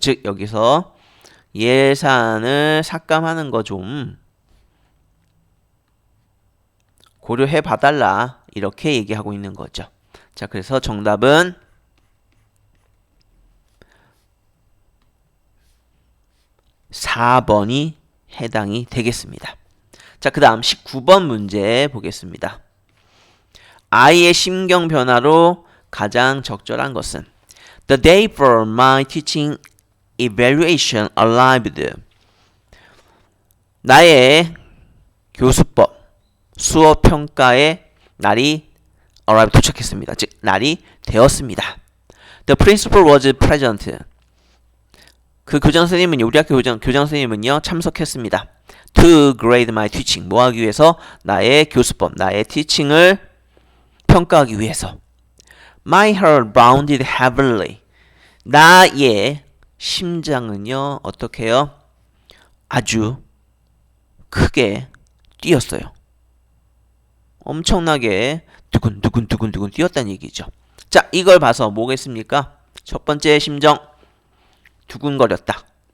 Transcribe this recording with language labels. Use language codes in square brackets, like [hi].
[ko] 즉 여기서 예산을 삭감하는 거 좀 고려해 봐달라 이렇게 얘기하고 있는 거죠. 자, 그래서 정답은 4번이 해당이 되겠습니다. 자, 그 다음 19번 문제 보겠습니다. 아이의 심경 변화로 가장 적절한 것은 [en] The day for my teaching evaluation arrived. [ko] 나의 교수법 수업 평가의 날이 arrived 도착했습니다. 즉 날이 되었습니다. [en] The principal was present. [ko] 그 교장 선생님은요, 우리 학교 교장 선생님은요 참석했습니다. [en] To grade my teaching. [ko] 뭐 하기 위해서? 나의 교수법, 나의 teaching을 평가하기 위해서. [en] My heart bounded heavily. [ko] 나의 심장은요 어떻게 해요? 아주 크게 뛰었어요. 엄청나게 두근두근 뛰었다는 얘기죠. 자, 이걸 봐서 뭐겠습니까? 첫 번째 심정 두근거렸다.